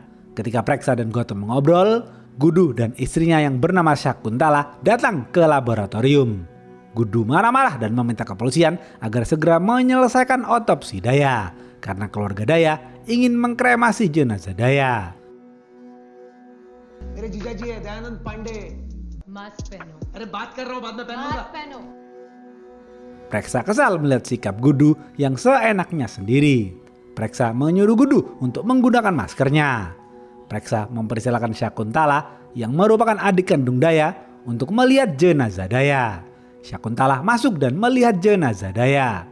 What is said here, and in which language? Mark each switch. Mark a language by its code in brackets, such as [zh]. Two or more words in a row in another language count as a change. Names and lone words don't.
[id] Ketika Preksa dan Gautam mengobrol, Gudu dan istrinya yang bernama Syakuntala datang ke laboratorium. Gudu marah-marah dan meminta kepolisian agar segera menyelesaikan otopsi Daya karena keluarga Daya ingin mengkremasi jenazah Daya. [hi] मेरे जीजा जी है दयानंद पांडे। मास्क पहनो। अरे बात कर रहा हूँ बाद में पहनूंगा। मास्क पहनो। [id] Preksa kesal melihat sikap Gudu yang seenaknya sendiri. Preksa menyuruh Gudu untuk menggunakan maskernya. Preksa mempersilahkan Syakuntala yang merupakan adik kandung Daya untuk melihat jenazah Daya. Syakuntala masuk dan melihat jenazah Daya.